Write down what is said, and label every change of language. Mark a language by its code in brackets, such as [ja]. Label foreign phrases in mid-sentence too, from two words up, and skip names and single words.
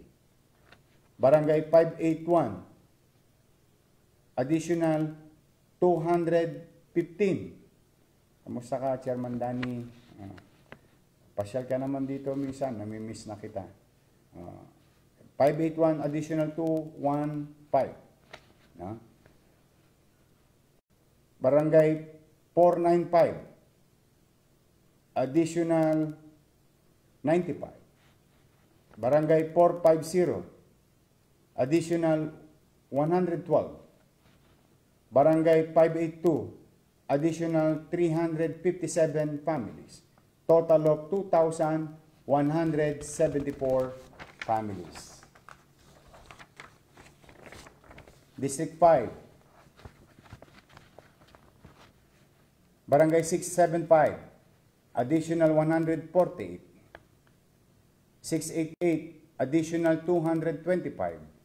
[en] Barangay 581, additional 215. [tl] Kamusta ka, Chairman Danny? Pasyal ka naman dito minsan, namimiss na kita. [en] 581, additional 215. Barangay 495, additional 95. Barangay 450, additional 112. Barangay 582, additional 357 families. Total of 2,174 families. District 5, Barangay 675, additional 148. 688, additional 225.